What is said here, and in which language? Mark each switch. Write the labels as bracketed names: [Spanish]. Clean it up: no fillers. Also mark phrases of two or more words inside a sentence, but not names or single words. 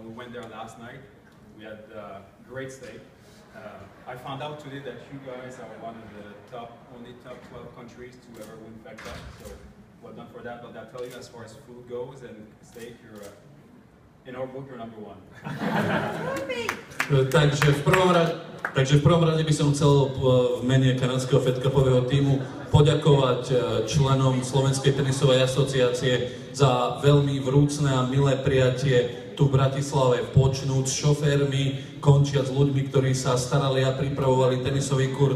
[English] We went there last night. We had great steak. I found out today that you guys are one of the only top 12 countries to ever win Fed Cup. So well done for that. But I'll tell you, as far as food goes and steak, you're in our book, you're number one. [Slovak] Takže v prvom rade by som chcel v mene kanadského Fed Cupového tímu poďakovať členom Slovenskej tenisovej asociácie za veľmi vrúcne a milé prijatie tu v Bratislave, počnúť s šoférmi, končiať s ľuďmi, ktorí sa starali a pripravovali tenisový kurt.